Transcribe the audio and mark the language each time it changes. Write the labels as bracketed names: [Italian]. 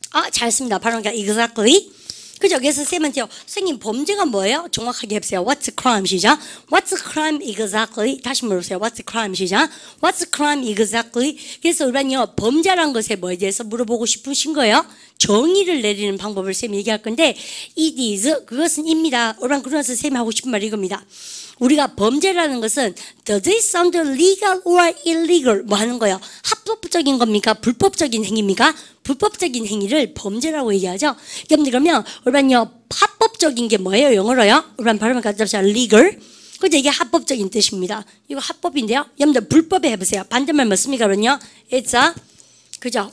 [Korean] 잘했습니다. 바로 exactly. 그죠? 그래서 쌤한테요. 선생님 범죄가 뭐예요? 정확하게 해보세요. [English] What's crime? 시작. What's crime exactly? [Korean] 다시 물어보세요. [English] What's crime? 시작. What's crime exactly? [Korean] 그래서 우리는요 범죄란 것에 뭐에 대해서 물어보고 싶으신 거예요? 정의를 내리는 방법을 쌤이 얘기할 건데 [English] it is [Korean] 그것은 입니다. 우리는 그러면서 쌤이 하고 싶은 말이 이겁니다. 우리가 범죄라는 것은 [English] does it sound legal or illegal? [Korean] 뭐 하는 거예요? 합법적인 겁니까? 불법적인 행위입니까? 불법적인 행위를 범죄라고 얘기하죠. 그러면 우리는요 합법적인 게 뭐예요? 영어로요? 우리는 발음을 갖다 legal. 그죠? 이게 합법적인 뜻입니다. 이거 합법인데요. 여러분들 불법에 해보세요. 반대말 맞습니까? 그러면요 [English] it's a [Korean] 그죠?